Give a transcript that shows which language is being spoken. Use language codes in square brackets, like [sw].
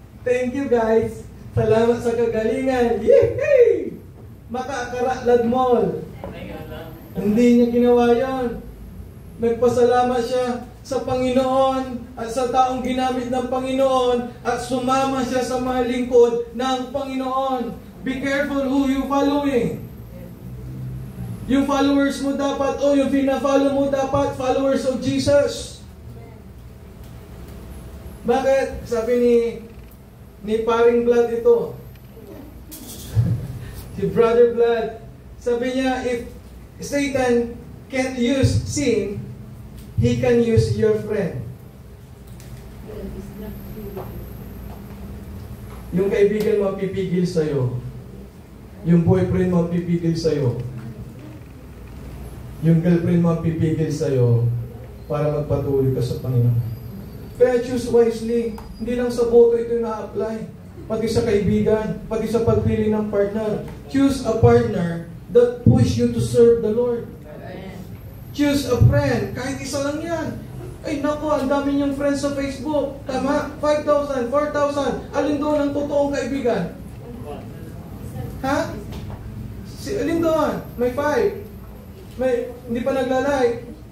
[en] Thank you guys. [tl] Salamat sa kagalingan. [en] Yee! [tl] Maka-Akaratlad Mall. Hindi niya ginawa yon. Nagpasalamat siya sa Panginoon at sa taong ginamit ng Panginoon at sumama siya sa mga lingkod ng Panginoon. [en] Be careful who you following. [tl] Yung followers mo dapat, yung pina-follow mo dapat, [en] followers of Jesus. [tl] Bakit? Sabi ni Paring Blood ito. Si Brother Blood. Sabi niya, [en] if Satan can't use sin, he can use your friend. [tl] Yung kaibigan mo pipigil sa'yo. Yung boyfriend mo pipigil sa'yo. Yung girlfriend mo pipigil sa'yo para magpatuloy ka sa Panginoon. [en] Kaya choose wisely. [tl] Hindi lang sa boto ito na-apply. Pati sa kaibigan, pati sa pagpili ng partner. [en] Choose a partner that push you to serve the Lord. Choose a friend. [tl] Kahit isa lang yan. Ay naku, ang dami niyong friends sa Facebook. Tama? 5,000, 4,000. Alin doon ang totoong kaibigan? Ha? Alin doon? May 5. Hindi pa naglalike.